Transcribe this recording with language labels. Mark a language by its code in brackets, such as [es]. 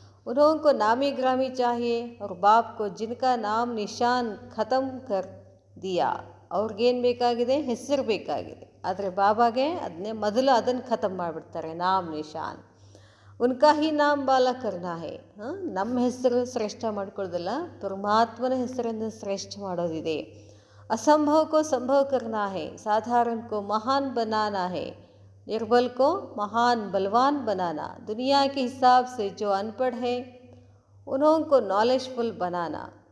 [hi] उन्हों को नामी ग्रामी चाहिए और बाप को जिनका नाम निशान ख़त्म कर दिया. [kn] ಅವ್ರಿಗೇನು ಬೇಕಾಗಿದೆ? ಹೆಸರು ಬೇಕಾಗಿದೆ. ಆದರೆ ಬಾಬಾಗೆ ಮೊದಲು ಅದನ್ನು ಖತಮ್ ಮಾಡಿಬಿಡ್ತಾರೆ, [hi] ನಾಮ್ ನಿಶಾನ್. ಉನ್ಕಾ ಹಿ ನಾಮ್ ಬಾಲ ಕರ್ನಾ ಹೇ. [kn] ನಮ್ಮ ಹೆಸರು ಶ್ರೇಷ್ಠ ಮಾಡ್ಕೊಳ್ಳೋದಿಲ್ಲ, ಪರಮಾತ್ಮನ ಹೆಸರನ್ನು ಶ್ರೇಷ್ಠ ಮಾಡೋದಿದೆ. [hi] असंभव को संभव करना है, साधारण को महान बनाना है, निर्बल को महान बलवान बनाना. दुनिया के हिसाब से जो अनपढ़ है उन्हों को नॉलेजफुल बनाना.